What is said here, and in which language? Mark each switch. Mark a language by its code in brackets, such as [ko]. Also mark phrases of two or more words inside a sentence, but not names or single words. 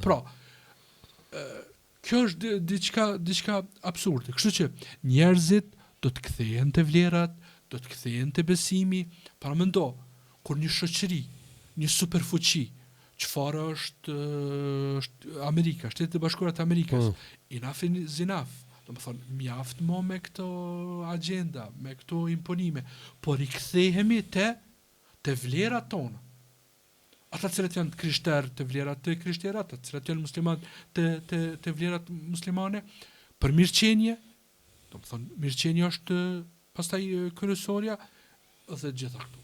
[sq] Pra, kjo është diçka absurde. Kështu që njerëzit do të kthehen te vlerat, do të kthehen te besimi, para mendo, kur një shoqëri, një superfuqi, çfarë është Amerika, Shtetet e Bashkuara të Amerikës, [en] enough is enough. [sq] Do të thonë, mjaft më me këto agenda, me këto imponime, por i kthehemi te vlerat tona. Ata cilët janë krishterë të vlerat të krishterë, ata cilët janë musliman të vlerat muslimane, për mirëqenie, do të thonë, mirëqenia është pastaj kryesorja dhe gjitha këto.